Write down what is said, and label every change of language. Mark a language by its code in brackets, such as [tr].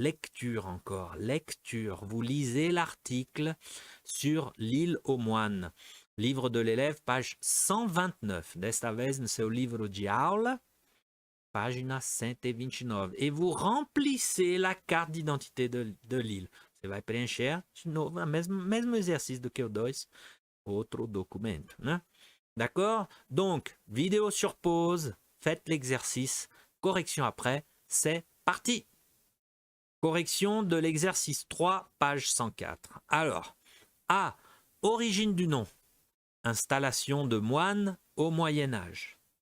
[fr] Lecture encore, lecture. Vous lisez l'article sur l'île aux moines. Livre de l'élève, page 129. [pt] Desta vez, [fr] c'est au livre de [pt] aula, pagina [fr] 129. Et vous remplissez la carte d'identité de l'île. [pt] Você vai preencher de novo o mesmo exercício do que o 2, outro documento, né? [fr] D'accord? Donc, vidéo sur pause, faites l'exercice, correction après, c'est parti. Correction de l'exercice 3, page 104. Alors, A, origine du nom, installation de moines au Moyen-Âge.